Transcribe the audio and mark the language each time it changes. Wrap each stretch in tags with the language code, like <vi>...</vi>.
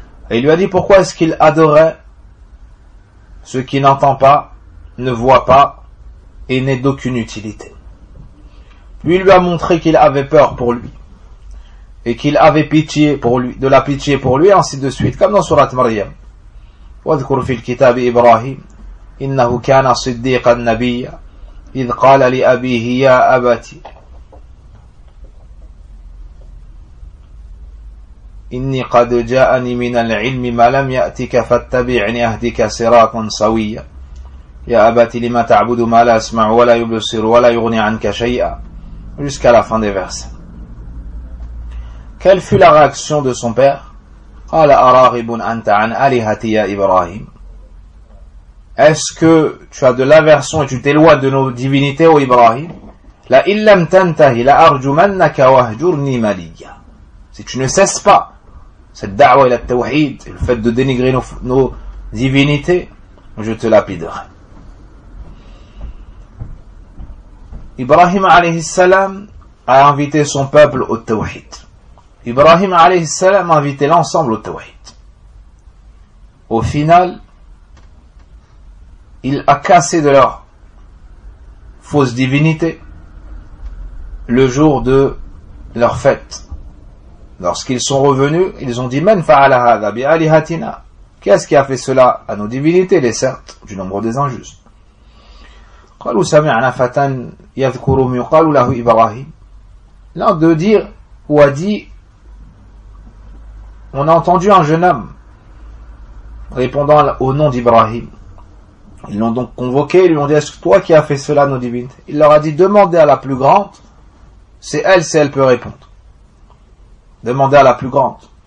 <fr>Et il lui a dit pourquoi est-ce qu'il adorait ce qui n'entend pas, ne voit pas et n'est d'aucune utilité. Lui, il lui a montré qu'il avait peur pour lui et qu'il avait pitié pour lui, de la pitié pour lui, ainsi de suite, comme dans Sourate Maryam.</fr> <ar>وَذْكُرْ فِي الْكِتَابِ إِبْرَاهِيمِ إِنَّهُ كَانَ صِدِّيقًا نَبِيًّا إِذْ قَالَ لِأَبِيهِ يَا أَبَتِي إِنِّي قَدْ جَاءَنِي مِنَ الْعِلْمِ مَا لَمْ يَأْتِكَ فَاتَّبِعْنِي أَهْدِكَ صِرَاطًا سَوِيًّا يا أبتي لما تعبد ما لا أسمع ولا يبصر ولا يغني عنك شيئا</ar> <fr>jusqu'à la fin des versets. Quelle fut la réaction de son père?</fr> <ar>قال أراغب أنت عن آلهتي يا إبراهيم.</ar> <fr>Est-ce que tu as de l'aversion et tu t'éloignes de nos divinités, ô Ibrahim?</fr> <ar>لا إن لم تنتهي لأرجمنك واهجرني مليا.</ar> <fr>Si tu ne cesses pas cette</fr> <ar>da'wa ila التوحيد,</ar> <fr>le fait de dénigrer nos divinités, je te lapiderai. Ibrahim alayhi salam a invité son peuple au tawhid. Ibrahim alayhi salam a invité l'ensemble au tawhid. Au final, il a cassé de leur fausse divinité le jour de leur fête. Lorsqu'ils sont revenus, ils ont dit «</fr> <ar>Men fa'ala hadha bi alihatina</ar> <fr>» Qu'est-ce qui a fait cela à nos divinités, les certes, du nombre des injustes.</fr> <ar>قالوا سمعنا فتى يذكرهم يقال له إبراهيم.</ar> <fr>L'un d'eux dit ou a dit, on a entendu un jeune homme répondant au nom d'Ibrahim. Ils l'ont donc convoqué et lui ont dit, est-ce toi qui as fait cela, nos divinités? Il leur a dit, demandez à la plus grande, c'est elle si elle peut répondre. Demandez à la plus grande.</fr>